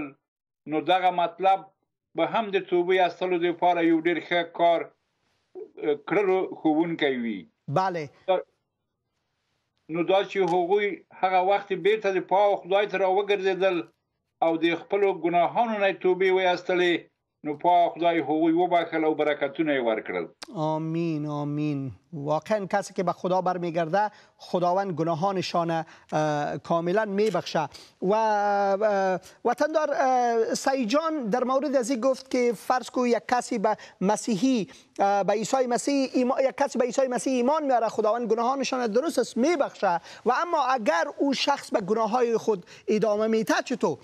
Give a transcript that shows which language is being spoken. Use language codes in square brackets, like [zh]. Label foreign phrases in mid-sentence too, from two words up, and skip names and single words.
[ps] نو دغه مطلب به هم د توبې ایستلو دپاره یو ډېر ښه کار کړلو ښوونکی وي. بله. نو دا چې هغوی هغه وخت بیرته د پاک خدای ته راوګرځېدل او د خپلو ګناهانو نه توبې وایستلې، نو پاک خدای هغوی وبخښل او برکتونه یې ورکړل. [fa] آمین آمین. واقعا کسی که به خدا برمیگرده خداوند گناهانشان کاملا میبخشه. و وطندار سعید جان در مورد از این گفت که فرض کو یک کسی به مسیحی به عیسی مسیح یک کسی به عیسی مسیح ایمان میاره، خداوند گناهانشان درست است میبخشه، و اما اگر او شخص به گناههای خود ادامه میده چطور؟